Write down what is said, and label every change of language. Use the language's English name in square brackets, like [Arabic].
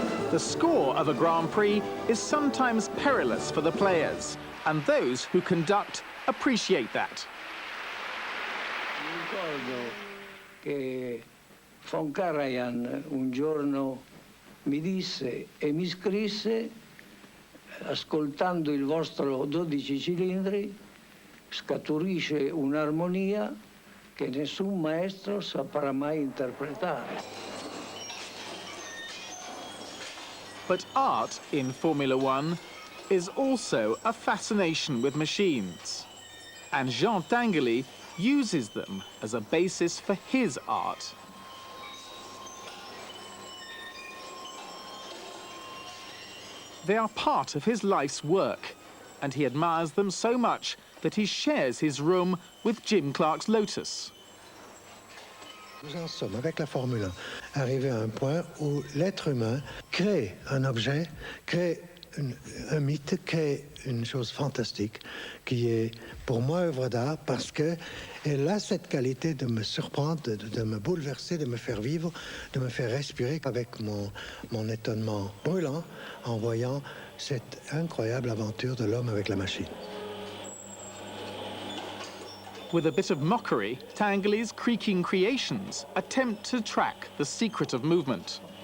[English] The score of a Grand Prix is sometimes perilous for the players, and those who conduct appreciate that. [Italian] Ricordo che von Karajan un giorno mi disse e mi scrisse, ascoltando il vostro 12 cilindri, scaturisce un'armonia che nessun maestro saprà mai interpretare. [English] But art in Formula One is also a fascination with machines. And Jean Tinguely uses them as a basis for his art. They are part of his life's work, and he admires them so much that he shares his room with Jim Clark's Lotus. [French] Nous en sommes, avec la Formule 1, arrivés à un point où l'être humain crée un objet, crée un mythe, crée une chose fantastique qui est pour moi œuvre d'art parce qu'elle a cette qualité de me surprendre, de me bouleverser, de me faire vivre, de me faire respirer avec mon étonnement brûlant en voyant cette incroyable aventure de l'homme avec la machine. [English] With a bit of mockery, Tinguely's creaking creations attempt to track the secret of movement.